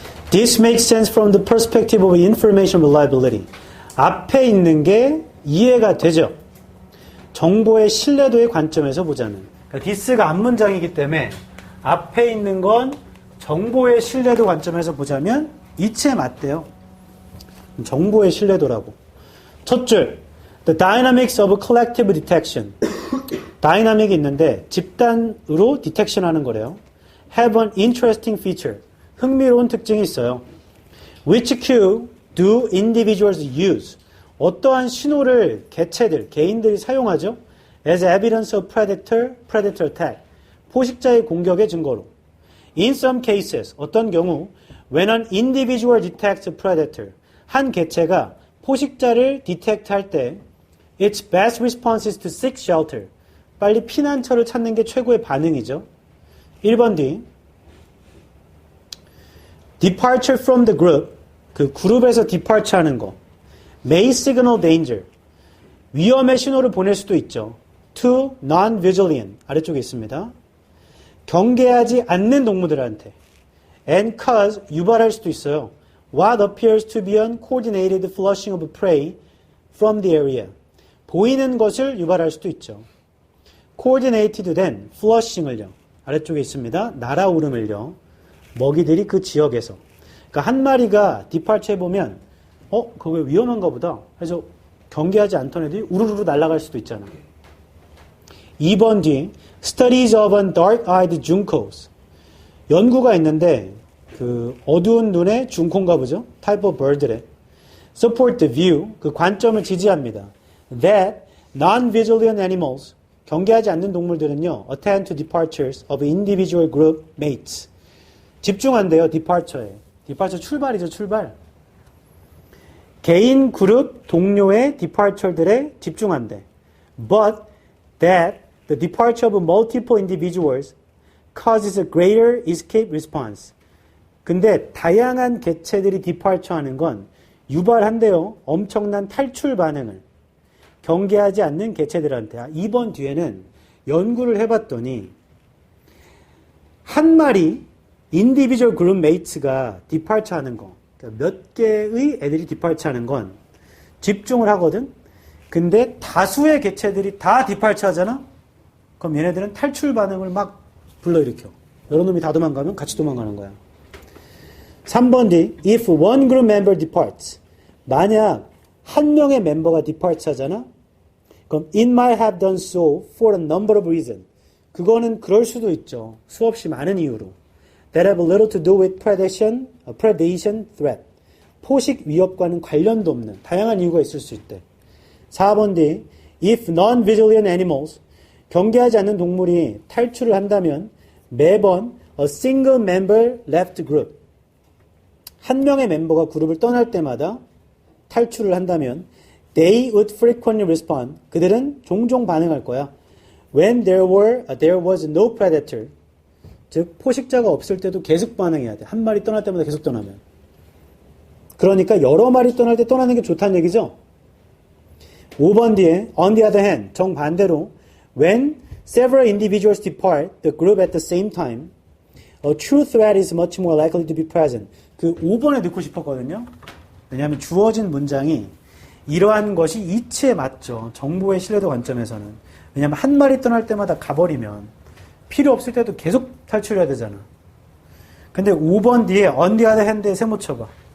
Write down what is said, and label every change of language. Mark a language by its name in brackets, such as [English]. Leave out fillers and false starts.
[English] This makes sense from the perspective of information reliability. [Korean] 앞에 있는 게 이해가 되죠. 정보의 신뢰도의 관점에서 보자는. 그러니까 this가 앞문장이기 때문에 앞에 있는 건 정보의 신뢰도 관점에서 보자면 이치에 맞대요. 정보의 신뢰도라고. 첫 줄. [English] The dynamics of collective detection. [Korean] 다이나믹이 있는데 집단으로 디텍션 하는 거래요. [English] Have an interesting feature. [Korean] 흥미로운 특징이 있어요. [English] Which cue do individuals use? [Korean] 어떠한 신호를 개체들, 개인들이 사용하죠? [English] As evidence of predator attack. [Korean] 포식자의 공격의 증거로. [English] In some cases, [Korean] 어떤 경우 [English] when an individual detects a predator. [Korean] 한 개체가 포식자를 detect 할 때 [English] its best response is to seek shelter. [Korean] 빨리 피난처를 찾는 게 최고의 반응이죠. 1번 D. [English] Departure from the group. [Korean] 그 그룹에서 departure 하는 거. [English] May signal danger. [Korean] 위험의 신호를 보낼 수도 있죠. [English] To non-vigilant. [Korean] 아래쪽에 있습니다. 경계하지 않는 동물들한테. [English] And cause. [Korean] 유발할 수도 있어요. [English] What appears to be uncoordinated flushing of prey from the area. [Korean] 보이는 것을 유발할 수도 있죠. Coordinated 된 flushing을요. 아래쪽에 있습니다. 날아오름을요. 먹이들이 그 지역에서. 그러니까 한 마리가 디팔처 해보면 그거 왜 위험한가 보다. 그래서 경계하지 않던 애들이 우르르 날아갈 수도 있잖아. 2번 뒤 [English] Studies of an dark-eyed juncos. [Korean] 연구가 있는데 그 어두운 눈의 중콩가 보죠. [English] Type of bird래. Support the view. [Korean] 그 관점을 지지합니다. [English] That non-vigilant animals. [Korean] 경계하지 않는 동물들은요. [English] Attend to departures of individual group mates. [Korean] 집중한대요. departure에. departure 출발이죠. 출발. 개인 그룹 동료의 departure들에 집중한대. [English] But that the departure of multiple individuals causes a greater escape response. [Korean] 근데 다양한 개체들이 departure 하는 건 유발한대요. 엄청난 탈출 반응을. 경계하지 않는 개체들한테. 2번 뒤에는 연구를 해봤더니 한 마리 인디비주얼 그룹 메이츠가 디팔처 하는 거, 그러니까 몇 개의 애들이 디팔처 하는 건 집중을 하거든. 근데 다수의 개체들이 다 디팔처 하잖아. 그럼 얘네들은 탈출 반응을 막 불러일으켜. 여러 놈이 다 도망가면 같이 도망가는 거야. 3번 D. [English] If one group member departs. [Korean] 만약 한 명의 멤버가 디팔처 하잖아. 그럼 [English] it might have done so for a number of reasons. [Korean] 그거는 그럴 수도 있죠. 수없이 많은 이유로. [English] That have little to do with predation threat. [Korean] 포식 위협과는 관련도 없는 다양한 이유가 있을 수 있대. 4번 D. [English] If non-vigilant animals. [Korean] 경계하지 않는 동물이 탈출을 한다면 매번 [English] a single member left group. [Korean] 한 명의 멤버가 그룹을 떠날 때마다 탈출을 한다면 [English] they would frequently respond. [Korean] 그들은 종종 반응할 거야. [English] When there was no predator. [Korean] 즉 포식자가 없을 때도 계속 반응해야 돼. 한 마리 떠날 때마다 계속 떠나면. 그러니까 여러 마리 떠날 때 떠나는 게 좋다는 얘기죠. 5번 뒤에 [English] on the other hand [Korean] 정반대로 [English] when several individuals depart the group at the same time a true threat is much more likely to be present. [Korean] 그 5번에 넣고 싶었거든요. 왜냐하면 주어진 문장이 이러한 것이 이치에 맞죠. 정보의 신뢰도 관점에서는. 왜냐하면 한 마리 떠날 때마다 가버리면 필요 없을 때도 계속 탈출해야 되잖아. 근데 5번 뒤에 [English] on the other hand [Korean] 에 세모 쳐봐.